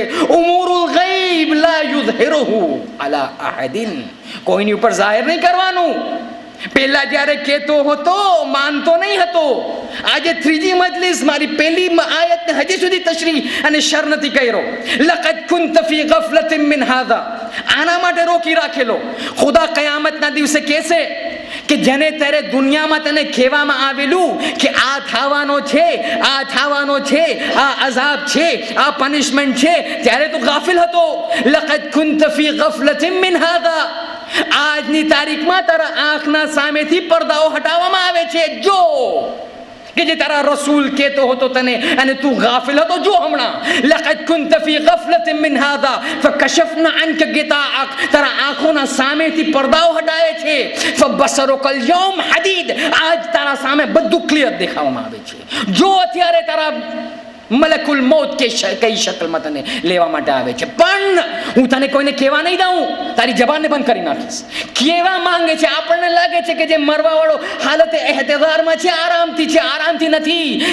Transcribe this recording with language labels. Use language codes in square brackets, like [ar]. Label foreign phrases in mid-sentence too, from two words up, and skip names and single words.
[ar] أمور الغيب لا يظهره على أحد, [gu] કોઈની ઉપર જાહેર નહીં કરવાનું. પહેલા જ્યારે કહેતો હતો માનતો નહીં હતો. આજે ત્રીજી મજલિસ મારી પહેલી આયતને હજી સુધી તશરીહ અને શર નથી કર્યો. [ar] لقد كنت في غفلة من هذا, [gu] આના માટે રોકી રાખેલો. ખુદા કયામતના દિવસે કહેશે કે જેને ત્યારે દુનિયામાં તને કહેવામાં આવેલું કે આ થવાનો છે, આ થવાનો છે, આ અઝાબ છે, આ પનિશમેન્ટ છે, ત્યારે તું ગાફિલ હતો. [ar] لقد كنت في غفلة من هذا, [gu] આજની તારીખમાં તારા આંખના સામેથી પડદાઓ હટાવવામાં આવે છે. જો કે જે તારા રસૂલ કહેતો હતો તને અને તું ગાફિલ હતો. જો હમણાં [ar] لقد كنت في غفلة من هذا فكشفنا عنك غطاءك, [gu] તારા આંખોના સામેથી પડદાઓ હટાવે છે. [ar] فبصرك اليوم حديد, [gu] આજ તારા સામે બધું ક્લિયર દેખાવામાં આવે છે. જો અત્યારે તારા મલકુલ મોત કે કઈ શકલમાં તને લેવા માટે આવે છે, પણ હું તને કોઈને કહેવા નહીં દઉં, તારી જબાનને બંધ કરી નાખીશ. કહેવા માંગે છે, આપણને લાગે છે કે જે મરવા વાળો હાલતે એહતજારમાં છે, આરામથી છે, આરામથી નથી.